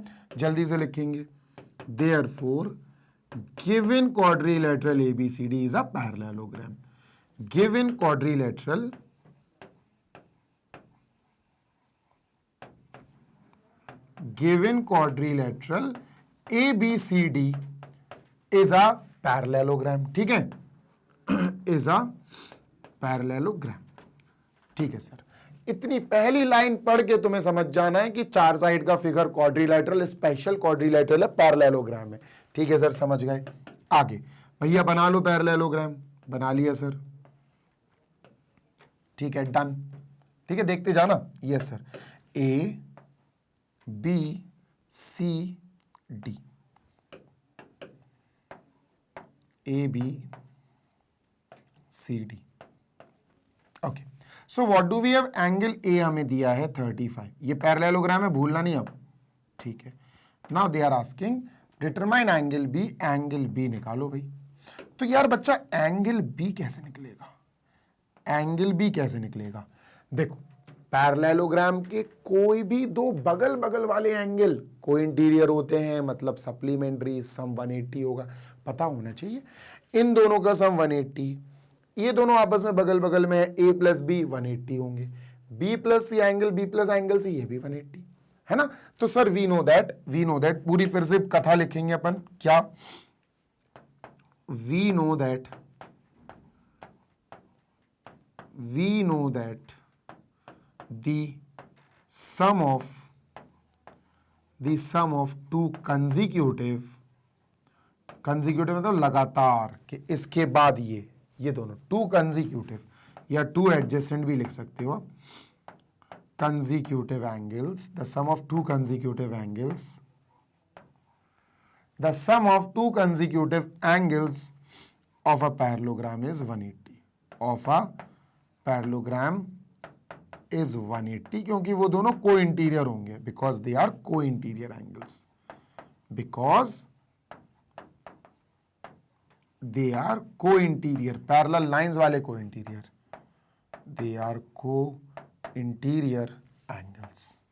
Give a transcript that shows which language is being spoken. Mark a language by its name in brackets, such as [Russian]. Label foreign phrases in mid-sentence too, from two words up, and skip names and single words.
[Hindi] जल्दी से लिखेंगे, [English] therefore given quadrilateral ABCD is a parallelogram. Given quadrilateral ABCD is a parallelogram, [Hindi] ठीक है, [English] is a parallelogram, [Hindi] ठीक है सर। इतनी पहली लाइन पढ़ के तुम्हें समझ जाना है कि चार साइड का फिगर क्वाड्रिलेटरल, [English] special quadrilateral [Hindi] है, पैरेललोग्राम है, ठीक है सर, समझ गए। आगे भैया बना लो पैरेललोग्राम, बना लिया सर, ठीक है, डन, ठीक है, देखते जाना। [English] yes sir, ABCD, ABCD, ओके। so what do we have? [Hindi] एंगल ए हमें दिया है 35, ये पैरेललोग्राम है, भूलना नहीं अब, ठीक है। [English] now they are asking determine angle B, angle B [Hindi] निकालो भाई। तो यार बच्चा एंगल बी कैसे निकलेगा? एंगल बी कैसे निकलेगा? देखो, पैरेललोग्राम के कोई भी दो बगल बगल वाले एंगल [English] co interior [Hindi] होते हैं, मतलब सप्लीमेंट्री, सम 180 होगा, पता होना चाहिए। इन दोनों का सम 180, ये दोनों आपस में बगल बगल में A प्लस बी 180 होंगे, B प्लस सी एंगल, B प्लस एंगल सी, ये भी 180 है ना। तो सर [English] we know that, [Hindi] पूरी फिर से कथा लिखेंगे अपन, क्या? [English] we know that the sum of two consecutive [Hindi] मतलब लगातार, कि इसके बाद ये दोनों [English] टू consecutive या two adjacent [Hindi] भी लिख सकते हो आप, [English] consecutive angles, the sum of two consecutive angles of a parallelogram is 180, of a parallelogram is 180, [Hindi] क्योंकि वो दोनों [English] co interior होंगे, because they are co interior angles, because they are co interior, parallel lines वाले co interior, they are co interior angles।